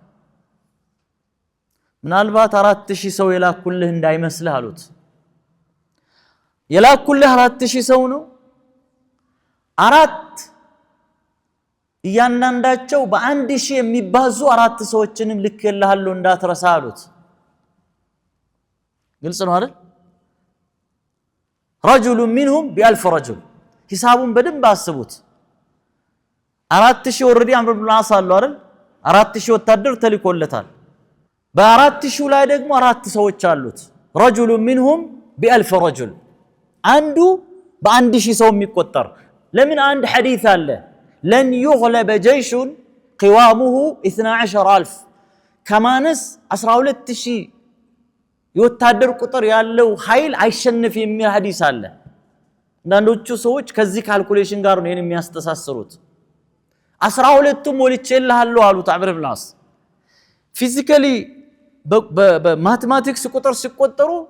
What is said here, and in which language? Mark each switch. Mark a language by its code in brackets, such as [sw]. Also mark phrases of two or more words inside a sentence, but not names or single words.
[am] ምናልባት 4000 ሰው የላኩልህ እንዳይመስልህ አሉት የላኩልህ 4000 ሰው ነው አራት እያንዳንዳቸው በ1000 የሚባዙ 4 ሰዎችንም ልክልሃለሁ እንዳትረሳ አሉት ግልጽ ነው አይደል [ar] رجل منهم ب1000 رجل [am] ሂሳቡን በደንብ አስቡት 4000 ኦሬዲ አምር ኢብኑ አልዓስ አሉ አይደል 4000 ወታደር ተልኮለታል በ4000 ላይ ደግሞ 4 ሰዎች አሉት [ar] رجل منهم ب1000 رجل [am] አንዱ በ1000 ሰው የሚቆጠር ለምን አንድ ሐዲስ አለ [ar] لن يغلب جيش قوامه 12000 [am] ከማንስ 12000 የወታደር ቁጥር ያለው ኃይል አይሸነፍ የሚል ሐዲስ አለ አንዳንዶቹ ሰዎች ከዚህ ካልኩሌሽን ጋር ነው የሚያስተሳስሩት 12ቱም ወልቼልሃለሁ አሉት አምር ኢብኑ አልዓስ ፊዚካሊ በማቴማቲክስ ቁጥር ሲቆጠሩ